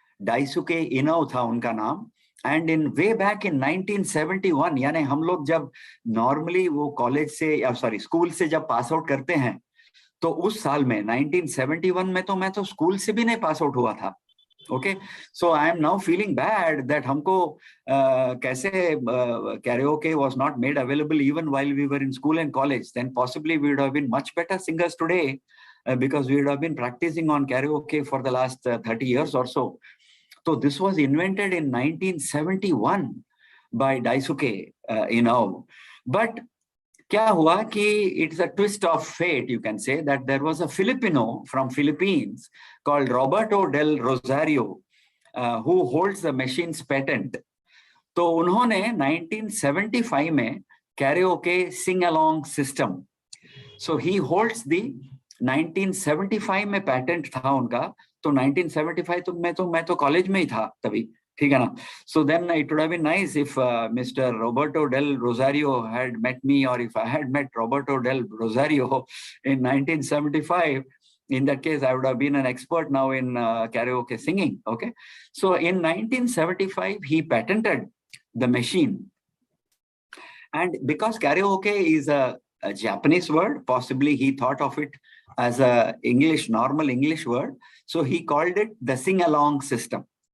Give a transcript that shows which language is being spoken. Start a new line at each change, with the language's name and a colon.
Hindi: Daisuke Inao था उनका नाम।
English: And in way back in 1971,
Hindi: यानी हम लोग जब नॉर्मली वो कॉलेज से या स्कूल से जब पास आउट करते हैं, तो उस साल में 1971 में तो मैं तो स्कूल से भी नहीं पास आउट हुआ था।
English: Okay, so I am now feeling bad that
Hindi: हमको कैसे
English: karaoke was not made available even while we were in school and college. Then possibly we would have been much better singers today because we would have been practicing on karaoke for the last 30 years or so. So this was invented in 1971 by Daisuke Inao. But
Hindi: क्या हुआ कि
English: it's a twist of fate, you can say, that there was a Filipino from Philippines called Roberto del Rosario who holds the machine's patent.
Hindi: तो उन्होंने 1975 में karaoke sing-along system.
English: So he holds the
Hindi: 1975 में patent था उनका, तो 1975 तो मैं तो कॉलेज में ही था तभी, ठीक है ना?
English: So then it would have been nice if Mr. Roberto del Rosario had met me, or if I had met Roberto del Rosario in 1975. In that case, I would have been an expert now in karaoke singing. Okay, so in 1975 he patented the machine, and because karaoke is a Japanese word, possibly he thought of it as a normal English word, so he called it the sing-along system.